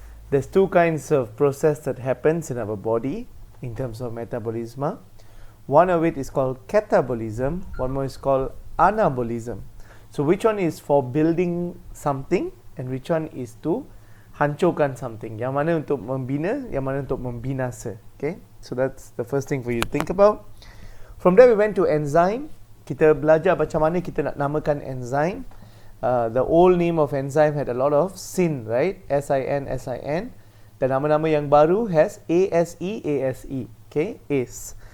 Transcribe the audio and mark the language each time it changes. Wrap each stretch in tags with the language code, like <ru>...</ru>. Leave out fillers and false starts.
<en>There's two kinds of process that happens in our body in terms of metabolisma. One of it is called catabolism, one more is called anabolism. So which one is for building something and which one is to hancurkan something?</en> <ms>Yang mana untuk membina, yang mana untuk membinasa.</ms> <en>Okay, so that's the first thing for you to think about. From there we went to enzyme.</en> <ms>Kita belajar macam mana kita nak namakan enzyme.</ms> <en>The old name of enzyme had a lot of sin, right?</en> <ms>S-I-N, S-I-N. Dan nama-nama yang baru</ms> <en>has A-S-E, A-S-E. Okay, ACE.</en>